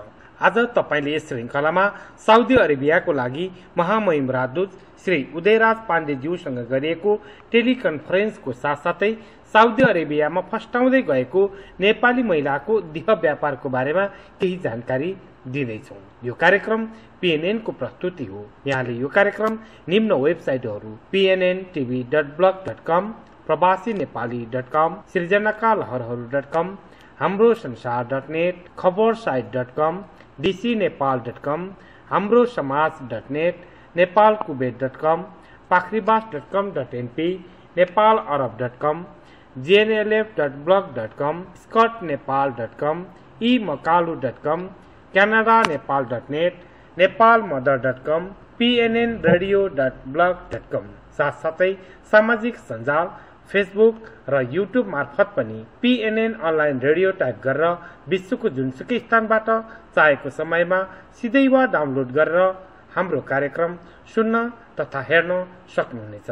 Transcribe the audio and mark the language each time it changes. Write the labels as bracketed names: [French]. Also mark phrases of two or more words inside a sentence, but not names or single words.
[Nepali] आज तपाईले यस श्रृंखलामा साउदी अरेबियाको लागि महामहिम राजदूत श्री उदयराज पाण्डेज्यूसँग गरिएको टेलिकन्फरेन्सको साथसाथै साउदी अरेबियामा फस्टाउँदै गएको नेपाली महिलाको देह व्यापारको बारेमा केही जानकारी दिँदैछौं। यो कार्यक्रम पीएनएन को प्रस्तुति हो। यहाँले यो कार्यक्रम निम्न वेबसाइटहरू pnntv.blog.com, प्रवासीनेपाली.com, सृजनाकालहरहरू.com, हाम्रो संसार.net, खबरसाइट.com, dcnepal.com, हाम्रो समाज.net, नेपालकुबेत.com, पाखरीबास.com.np, नेपालअरब.com, gnlf.blog.com, scotnepal.com, emakalu.com, canada-nepal.net, nepalmother.com, pnnradio.blog.com, साथसाथै सामाजिक सञ्जाल फेसबुक र युट्युब मार्फत पनि पीएनएन अनलाइन रेडियो टाइप गरेर विश्वको जुनसुकै स्थानबाट चाहेको समयमा सिधै वा डाउनलोड गरेर हाम्रो कार्यक्रम सुन्न तथा हेर्न सक्नुहुनेछ।